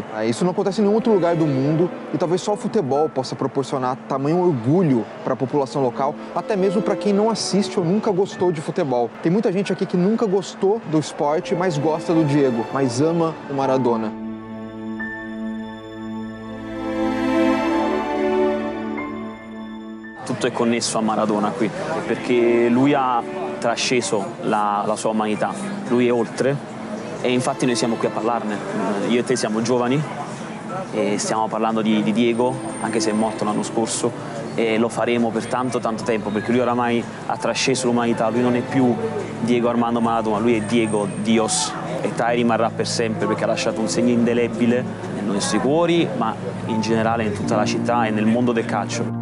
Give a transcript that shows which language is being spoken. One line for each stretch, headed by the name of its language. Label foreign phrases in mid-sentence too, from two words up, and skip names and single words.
Portuguese: Isso não acontece em nenhum outro lugar do mundo e talvez só o futebol possa proporcionar tamanho orgulho para a população local, até mesmo para quem não assiste ou nunca gostou de futebol. Tem muita gente aqui que nunca gostou do esporte, mas gosta do Diego, mas ama o Maradona.
Italian: Tutto è connesso a Maradona qui, perché lui ha trasceso la sua umanità, lui è oltre. E infatti noi siamo qui a parlarne. Io e te siamo giovani e stiamo parlando di Diego, anche se è morto l'anno scorso, e lo faremo per tanto tempo, perché lui oramai ha trasceso l'umanità, lui non è più Diego Armando Maradona, lui è Diego Dios e tale rimarrà per sempre perché ha lasciato un segno indelebile nei nostri cuori, ma in generale in tutta la città e nel mondo del calcio.